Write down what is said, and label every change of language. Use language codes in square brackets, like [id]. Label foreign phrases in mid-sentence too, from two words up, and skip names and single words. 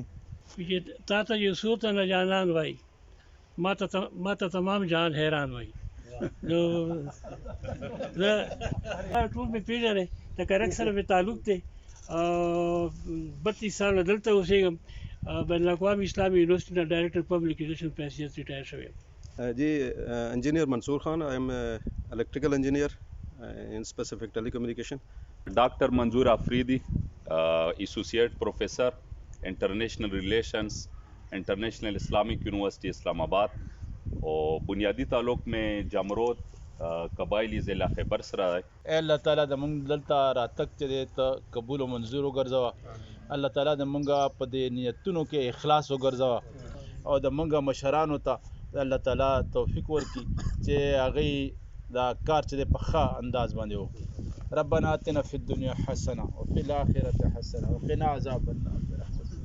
[ps] چې تا ته یو څو تنه جانان وای ما ته تمام جان حیران وای نو زه ټول مې پیژنې د کرک سره مې تعلق دی 32 ساله دلته اوسېږم بین الاقوامي اسلامي یونیورسيټي نه [en] Director Public Education [ps] په حیثیت ریټایر شوی یم. [en] جی Engineer Mansoor Khan I am electrical engineer in specific telecommunication. Dr. Manzoor Afridi, Associate Professor, International Relations, International Islamic University Islamabad. [ur] اور بنیادی تعلق میں جامروت قبائلی ضلع خیبر سره ہے. [ps] اے اللہ تعالیٰ د مونږ دلته راتګ چې دی ته قبول او منظور وګرځوه. الله تعالیٰ د مونږ په دې نیتونو کې اخلاص وګرځوه او د مونږ مشرانو ته الله تعالیٰ توفیق ورکړي چې هغوی دا کار چې دی په ښه انداز باندې وکړي. [ar] ربنا آتنا فی الدنیا حسنه وفي الآخرة حسنه وقنا عذاب النار.